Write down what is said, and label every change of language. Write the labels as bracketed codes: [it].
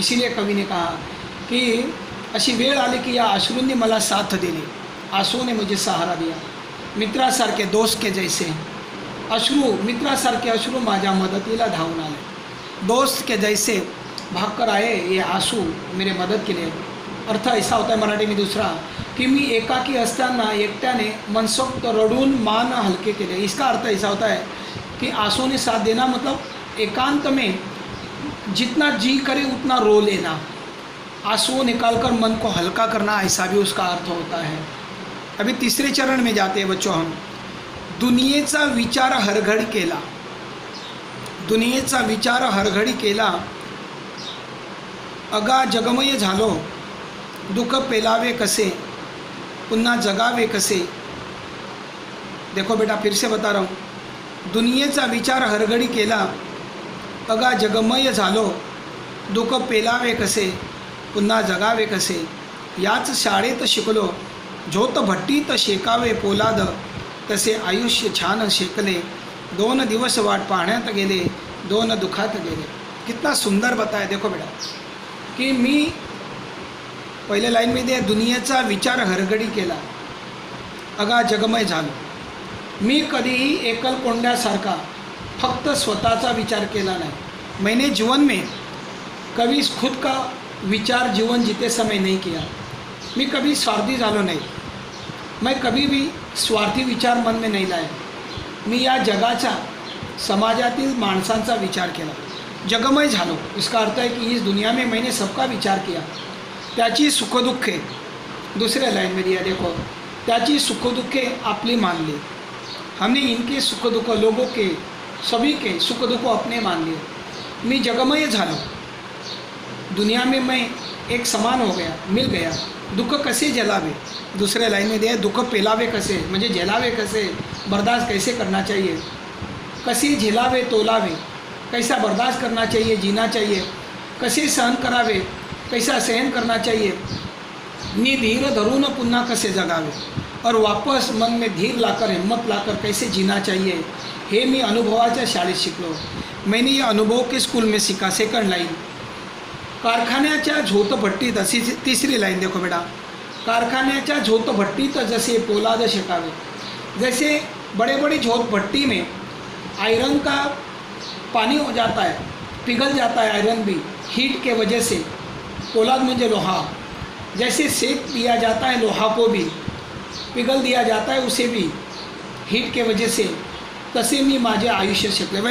[hi] इसीलिए कवि ने कहा कि [mr] अशी वेळ आली की या अश्रूंनी मला साथ दिली, [hi] आंसुओं ने मुझे सहारा दिया। [mr] मित्रासारखे, [hi] दोस्त के जैसे [mr] अश्रू, मित्रासारखे अश्रू माझ्या मदतीला धावून आले। [hi] दोस्त के जैसे भागकर आए ये आंसू मेरे मदद के लिए। अर्थ ऐसा होता है मराठी में दूसरा [mr] कि मी एकाकी असताना एकट्याने मनसोक्त रडून मान हल्के केले। [hi] इसका अर्थ ऐसा होता है कि आंसुओं ने साथ देना मतलब एकांत में जितना जी करे उतना रो लेना, आंसुओं निकालकर मन को हल्का करना, ऐसा भी उसका अर्थ होता है। अभी तीसरे चरण में जाते हैं बच्चों हम। [mr] दुनियेचा विचार हरघडी केला, दुनियेचा विचार हरघडी केला, अगा जगमय झालो, दुःख पेलावे कसे, पुन्हा जगावे कसे। [hi] देखो बेटा फिर से बता रहा हूँ, [mr] दुनियेचा विचार हरघडी केला, अगा जगमय झालो, दुःख पेलावे कसे, पुन्हा जगावे कसे। याच शाळेत शिकलो, झोत भट्टीत शेकावे पोलाद, तसे आयुष्य छान शेकले, 2 दिवस वाट पाहण्यात गेले, 2 दुखात गेले। [hi] कितना सुंदर बताया। देखो बेटा कि [mr] मी पहिले लाईनमध्ये दुनियेचा विचार हरघडी केला, अगा जगमय झालो। मी कधीही एकल कोंड्यासारखा फक्त स्वतःचा विचार केला नाही। [hi] मैंने जीवन में कभी खुद का विचार जीवन जीते समय नहीं किया। [mr] मी कभी स्वार्थी झालो नाही, [hi] मैं कभी भी स्वार्थी विचार मन में नहीं लाए। [mr] मी या जगाचा समाजातील माणसांचा विचार केला, जगमय झालो। [hi] इसका अर्थ है कि इस दुनिया में मैंने सबका विचार किया, [mr] त्याची सुखदुःखे, [hi] दूसरे लाइन में दिया देखो, [mr] त्याची सुखदुःखे आपली मान ली। [hi] हमने इनके सुख दुख, लोगों के सभी के सुख दुख अपने मान लिए। [mr] मी जगमय झालो, [hi] दुनिया में मैं एक समान हो गया, मिल गया। [mr] दुःख कसे झेलावे, [hi] दूसरे लाइन में दिया, [mr] दुःख पेलावे कसे म्हणजे झेलावे कसे, [hi] बर्दाश्त कैसे करना चाहिए, [mr] कसे झेलावे तोलावे, [hi] कैसा बर्दाश्त करना चाहिए, जीना चाहिए, [mr] कसे सहन करावे, [hi] कैसा सहन करना चाहिए, [mr] नी धीर धरून पुन्हा कसे जगावे, [hi] और वापस मन में धीर लाकर हिम्मत लाकर कैसे जीना चाहिए। [mr] हे मी अनुभवाच्या शाळेत शिकलो। [hi] मैंने ये अनुभव के स्कूल में सीखा। [mr] सेकंड लाइन, कारखान्याच्या झोतभट्टीत, [hi] अशी तीसरी लाइन देखो बेटा, [mr] कारखान्याच्या झोतभट्टीत जसे पोलाद शेकावे। [hi] जैसे बड़े बड़ी झोतभट्टी में आयरन का पानी हो जाता है, पिघल जाता है आयरन भी हीट के वजह से, [mr] पोलाद म्हणजे [hi] लोहा, जैसे सेक दिया जाता है लोहा को भी, पिघल दिया जाता है उसे भी हीट के वजह से, [mr] तसे मी माझे आयुष्य शेकले।